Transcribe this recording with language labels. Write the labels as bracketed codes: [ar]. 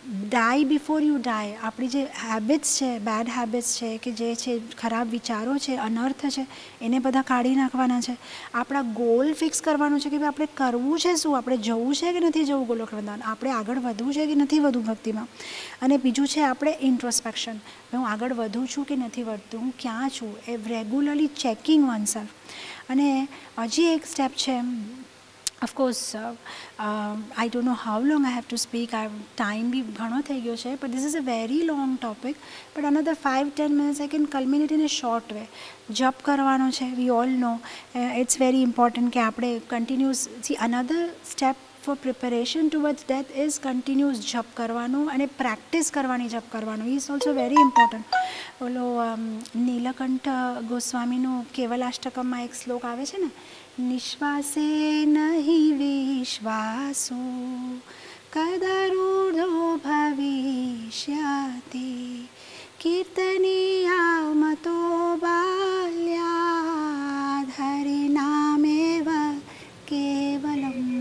[en] Die before you die. [gu] આપણી જે habits છે, બેડ હેબિટ્સ છે, કે જે છે ખરાબ વિચારો છે, અનર્થ છે, એને બધા કાઢી નાખવાના છે. આપણા ગોલ ફિક્સ કરવાનું છે કે ભાઈ આપણે કરવું છે શું, આપણે જવું છે કે નથી જવું ગોલોક વૃંદાવન, આપણે આગળ વધવું છે કે નથી વધવું ભક્તિમાં. અને બીજું છે આપણે ઇન્ટ્રોસ્પેક્શન, હું આગળ વધું છું કે નથી વધતું, હું ક્યાં છું, એ [en] Regularly checking oneself. [gu] અને હજી એક સ્ટેપ છે, [en] of course I don't know how long I have to speak, time bhi [gu] ઘણો થઈ ગયો છે, [en] but this is a very long topic, but another 5-10 minutes I can culminate in a short way. [gu] જપ કરવાનો છે, [en] we all know it's very important [gu] કે આપણે [en] continuous, see another step for preparation towards death is continuous [gu] જપ કરવાનું અને practice કરવાની જપ કરવાનું, [en] is also very important. [gu] ઓલો નીલકંઠ ગોસ્વામીનું કેવલાષ્ટકમમાં એક શ્લોક આવે છે ને, [sa] નિશ્વાસે નહીં વિશ્વાસો કદરૂઢો ભવિષ્યતિ કીર્તનીયા મતો બાલ્યાદ હરિનામેવ કેવલમ.